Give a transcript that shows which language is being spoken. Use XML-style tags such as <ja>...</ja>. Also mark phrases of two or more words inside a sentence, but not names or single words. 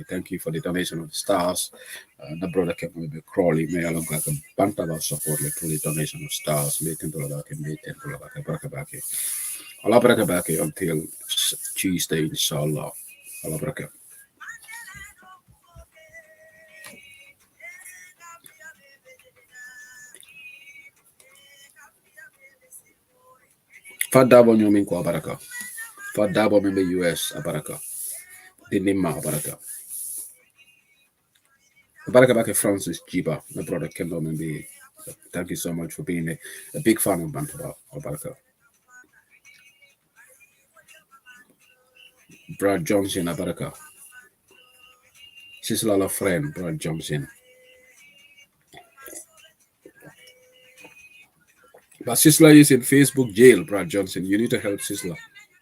<en>Thank you for the donation of the stars.</en> <man>Na brother Kendo me Crawley me alon ka banta</man> <en>was support</en> <man>le</man> <en>through the donation of stars</en> <man>me $10 baki me $10 baki baraka baki. Allah baraka baki</man> <en>until Tuesday</en> <man>inshallah. Allah baraka. Fadabo nyomin ko abaraka. Fadabo membe US abaraka. Dinima abaraka. Abaraka bake Francis Jiba,</man> <en>my brother</en> <man>Kendo membe.</man> <en>Thank you so much for being a big fan of Bantaba abaraka.</en> <man>Brad Johnson abaraka.</man> <en>Sisla la friend, Brad jumps in. But Sisla is in Facebook jail, Brad Johnson. You need to help Sisla.</en>